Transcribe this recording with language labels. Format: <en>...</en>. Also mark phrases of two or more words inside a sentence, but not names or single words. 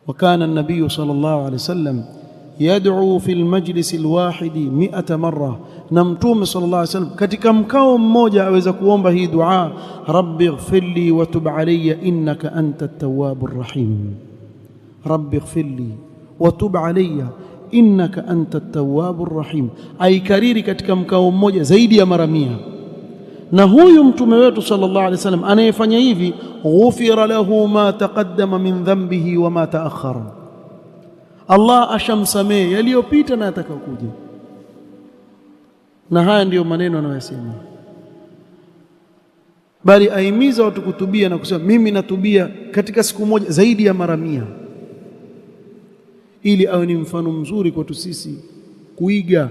<ar>وكان النبي صلى الله عليه وسلم يدعو في المجلس الواحد 100 مرة.</ar> <sw>نمتوم</sw> <ar>صلى الله عليه وسلم</ar> <sw>katika mkao mmoja aweza kuomba hii dua,</sw> <ar>رب اغفر لي وتب علي إنك أنت التواب الرحيم. رب اغفر لي وتب علي إنك أنت التواب الرحيم.</ar> <sw>Aikariri katika mkao mmoja zaidi ya mara 100. Na huyu mtume wetu</sw> <ar>صلى الله عليه وسلم</ar> <sw>anayefanya hivi,</sw> <ar>غفر له ما تقدم من ذنبه وما تأخر,</ar> <sw>Allah ashamsamehe yaliyopita na yatakayokuja. Na haya ndiyo maneno anayosema, bali aimiza watu kutubia na kusema mimi natubia katika siku moja zaidi ya mara 100, ili awe ni mfano mzuri kwetu sisi kuiga.</sw>